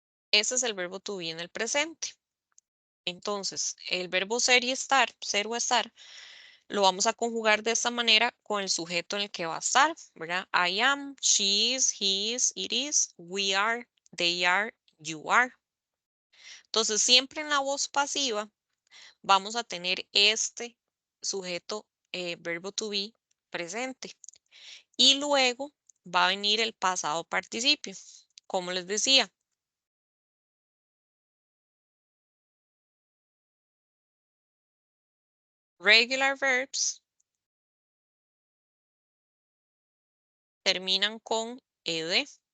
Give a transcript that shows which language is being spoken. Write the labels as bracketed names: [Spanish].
[Spanish] Ese es el verbo to be en el presente. Entonces, el verbo ser y estar, ser o estar, lo vamos a conjugar de esta manera con el sujeto en el que va a estar, ¿verdad? [English] I am, she is, he is, it is, we are, they are, you are. [Spanish] Entonces, siempre en la voz pasiva vamos a tener este sujeto verbo to be presente. Y luego va a venir el pasado participio. Como les decía, [English] regular verbs [Spanish] terminan con ed.